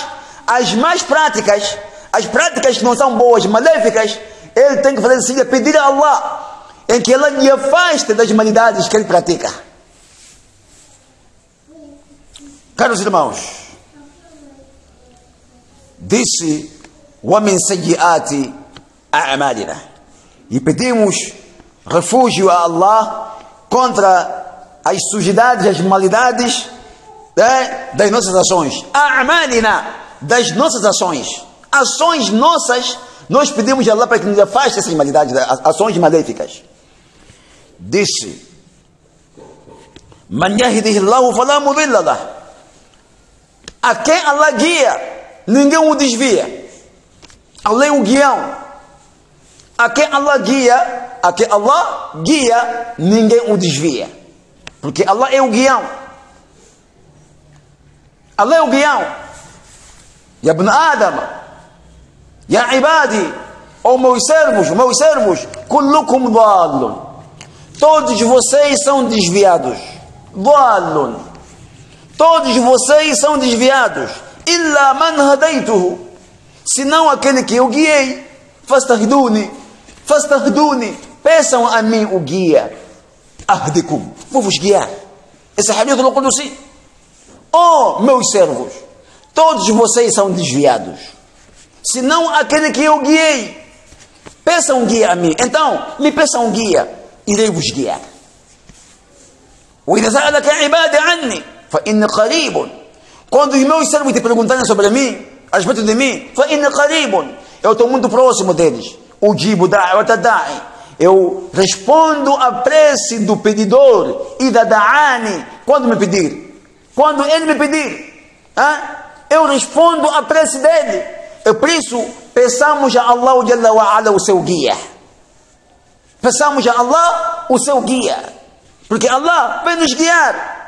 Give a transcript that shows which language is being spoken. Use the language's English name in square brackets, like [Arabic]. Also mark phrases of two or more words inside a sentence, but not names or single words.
[Portuguese] As más práticas, as práticas que não são boas, maléficas, ele tem que fazer assim, pedir a Allah em que ela lhe afaste das maldades que ele pratica. Caros irmãos, disse: [Arabic] ومن سيئات أعمالنا. [Portuguese] E pedimos refúgio a Allah contra as sujidades, as maldades das nossas ações. A'malina, das nossas ações. Ações nossas, nós pedimos a Allah para que nos afaste essas maldades, ações maléficas. Disse: [Arabic] من يهده الله فلا مضل له. [Portuguese] A quem Allah guia, ninguém o desvia. Allah é o guião. A quem Allah guia, ninguém o desvia. Porque Allah é o guião. Allah é o guião. [Arabic] يا ابن آدم، يا عبادي, [Portuguese] ou meus servos, [Arabic] كلكم ضال. [Portuguese] Todos vocês são desviados. Dhalun. Todos vocês são desviados. [Arabic] إلا من هديته. [Portuguese] Senão aquele que eu guiei. Fastahduni. Peçam a mim o guia. Ahdikum. Vou vos guiar. Esse é o hadith do Qudusi. Oh, meus servos, todos vocês são desviados. Senão aquele que eu guiei. Peçam guia a mim. Então, me peçam guia. Irei vos guiar. [Arabic] وإذا سألك عبادي عني فإني قريب. [Portuguese] Quando os meus servos te perguntarem sobre mim, a respeito de mim, [Arabic] فإني قريب, [Portuguese] eu estou muito próximo deles. [Arabic] أجيب دعوة الداع, [Portuguese] eu respondo a prece do pedidor. [Arabic] إذا دعان, [Portuguese] quando me pedir, quando ele me pedir, eu respondo a prece dele. E por isso peçamos a Allah [Arabic] جل وعلا [Portuguese] o seu guia. Peçamos a Allah o seu guia, porque Allah vai nos guiar.